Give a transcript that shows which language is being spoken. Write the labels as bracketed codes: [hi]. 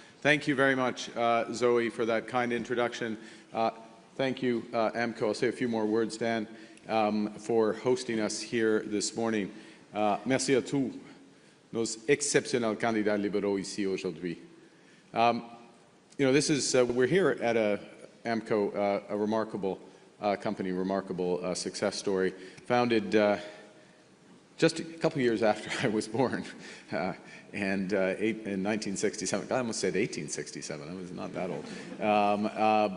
[en] Thank you very much, Zoe, for that kind introduction. Thank you, AMCO. I'll say a few more words, Dan, for hosting us here this morning. [fr] Merci à tous nos exceptionnels candidats libéraux ici aujourd'hui. [en] You know, this is, we're here at AMCO, a remarkable company, remarkable success story, founded just a couple years after I was born, and in 1967. I almost said 1867. I was not that old.